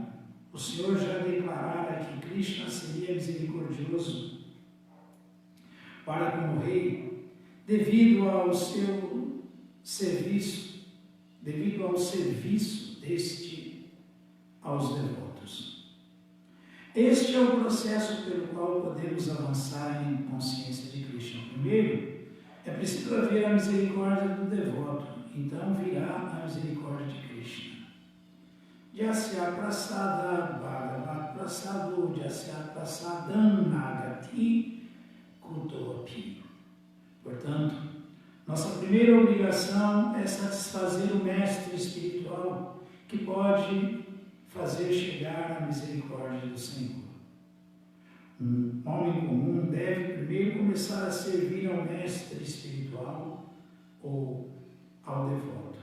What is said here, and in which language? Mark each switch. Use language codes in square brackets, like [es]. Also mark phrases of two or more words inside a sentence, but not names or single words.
[pt] O Senhor já declarara que Krishna seria misericordioso para com o rei, devido ao serviço deste aos devotos. Este é o processo pelo qual podemos avançar em consciência de Krishna. Primeiro, é preciso haver a misericórdia do devoto, então virá a misericórdia de Krishna. [sa] Jasya prasada bhagavat prasado jasya prasadam nagati kutopi. [pt] Portanto, nossa primeira obrigação é satisfazer o mestre espiritual que pode fazer chegar a misericórdia do Senhor. Um homem comum deve primeiro começar a servir ao mestre espiritual ou ao devoto.